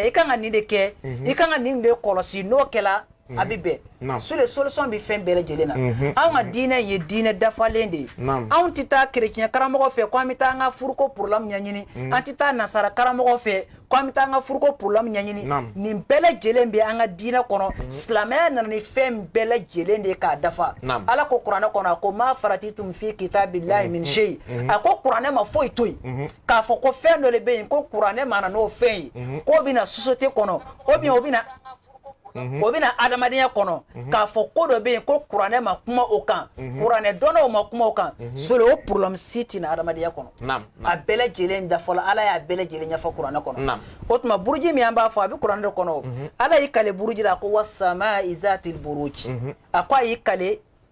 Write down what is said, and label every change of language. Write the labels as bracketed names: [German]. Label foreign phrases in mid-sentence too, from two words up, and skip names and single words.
[Bambara] i kan ka nin de kɛ i kan ka nin de kɔlɔsi n'o kɛla a bɛ bɛn sule solution bɛ fɛn bɛɛ lajɛlen na anw ka diinɛ ye diinɛ dafalen de ye anw tɛ taa kerecɛn karamɔgɔ fɛ ko an bɛ taa an ka furuko problème ɲɛɲini an tɛ taa nasara karamɔgɔ fɛ ko an bɛ taa an ka furuko problème ɲɛɲini nin bɛɛ lajɛlen bɛ an ka diinɛ kɔnɔ silamɛya nana ni fɛn bɛɛ lajɛlen de ye k'a dafa ala ko kuranɛ kɔnɔ a ko [Arabic] ما فرطتم في كتاب الله من شيء [Bambara] a ko kuranɛ ma foyi to yen k'a fɔ ko fɛn dɔ de bɛ yen ko kuranɛ ma na n'o fɛn ye k'o bɛ na société kɔnɔ [French] ou bien [Bambara] o bɛ na o bɛna adamadenya kɔnɔ k'a fɔ ko dɔ bɛ yen ko kuranɛ ma kuma o kan kuranɛ dɔnnaw ma kuma o kan sole o problème si tɛ na adamadenya kɔnɔ a bɛɛ lajɛlen dafɔla ala y'a bɛɛ lajɛlen ɲɛfɔ kuranɛ kɔnɔ o tuma buruji min an b'a fɔ a bɛ kuranɛ de kɔnɔ ala y'i kale buruji la ko [Arabic] والسماء ذات البروج [Bambara] a ko a y'i kale